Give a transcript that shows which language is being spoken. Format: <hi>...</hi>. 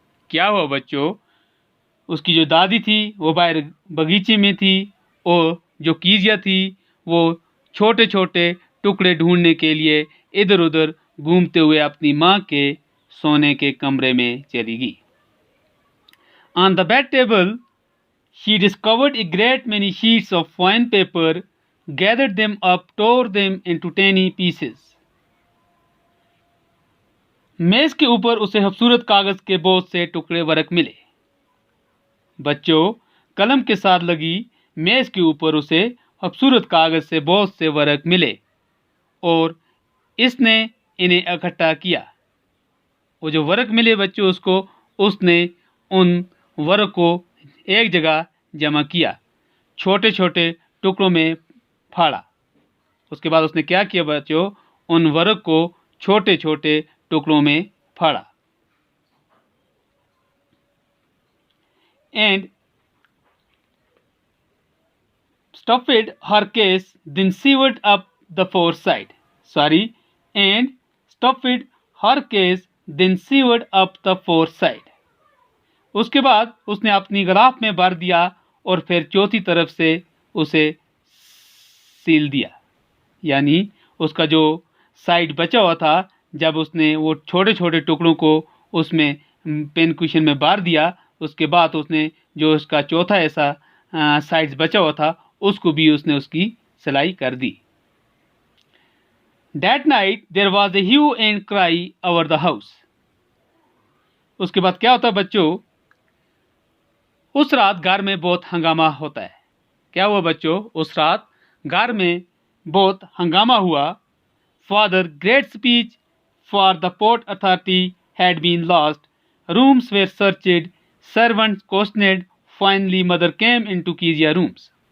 <hi>क्या हुआ बच्चों, उसकी जो दादी थी वो बाहर बगीचे में थी और जो कीजिया थी वो छोटे छोटे टुकड़े ढूंढने के लिए इधर उधर घूमते हुए अपनी माँ के सोने के कमरे में चली गई।</hi> <en>On the bed table, she discovered a great many sheets of fine paper, gathered them up, tore them into tiny pieces.</en> <hi>मेज के ऊपर उसे खूबसूरत कागज के बहुत से टुकड़े वर्क मिले। बच्चों, कलम के साथ लगी मेज के ऊपर उसे खूबसूरत कागज से बहुत से वर्क मिले और इसने इन्हें इकट्ठा किया। वो जो वर्क मिले बच्चों उसने उन वर्क को एक जगह जमा किया, छोटे छोटे टुकड़ों में फाड़ा। उसके बाद उसने क्या किया बच्चों, उन वर्क को छोटे छोटे टुकड़ों में फाड़ा।</hi> <en>And stuffed her case, then sewed up the four side. And stuffed her case, then sewed up the four side.</en> <hi>उसके बाद उसने अपनी गलाफ में भर दिया और फिर चौथी तरफ से उसे सील दिया। यानी उसका जो साइड बचा हुआ था, जब उसने वो छोटे छोटे टुकड़ों को उसमें पेन कुशन में भर दिया, उसके बाद उसने जो उसका चौथा ऐसा साइड बचा हुआ था उसको भी उसने उसकी सिलाई कर दी।</hi> <en>That night there was a hue and cry over the house.</en> <hi>उसके बाद क्या होता बच्चों, उस रात घर में बहुत हंगामा होता है। क्या हुआ बच्चों, उस रात घर में बहुत हंगामा हुआ।</hi> <en>Father great speech for the port authority had been lost. Rooms were searched, servants questioned. Finally mother came into Kezia rooms.</en>